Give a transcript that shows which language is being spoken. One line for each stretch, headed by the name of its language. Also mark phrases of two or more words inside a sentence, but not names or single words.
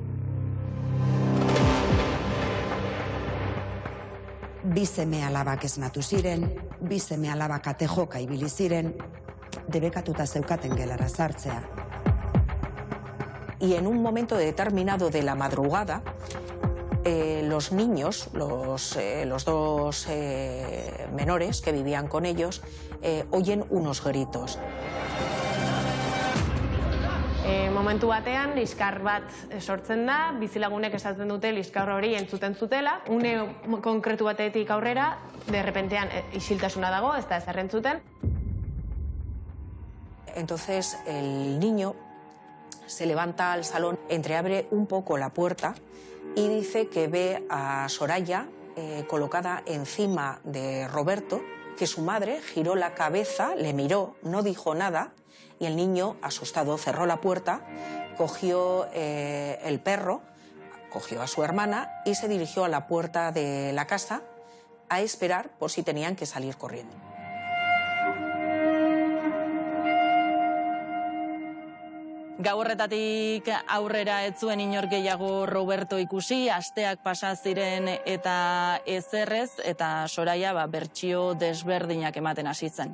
Basque: Bi seme-alabak esnatu ziren, bi seme-alabak ate joka ibili ziren, debekatuta zeukaten gelara sartzea.
Spanish: Y en un momento determinado de la madrugada, los niños, los dos menores que vivían con ellos, oyen unos gritos.
Basque: Momentu batean, liskar bat sortzen da, bizilagunek esaten dute liskar hori entzuten zutela. Une konkretu batetik aurrera, derrepentean isiltasuna dago, ez da ezer entzuten.
Spanish: Entonces el niño se levanta al salón, entreabre un poco la puerta y dice que ve a Soraya colocada encima de Roberto, que su madre giró la cabeza, le miró, no dijo nada, y el niño, asustado, cerró la puerta, cogió el perro, cogió a su hermana y se dirigió a la puerta de la casa a esperar por si tenían que salir corriendo.
Basque: Gau horretatik aurrera ez zuen inor gehiago Roberto ikusi, asteak pasa ziren eta ezerrez, eta Soraya bertsio desberdinak ematen hasi zen.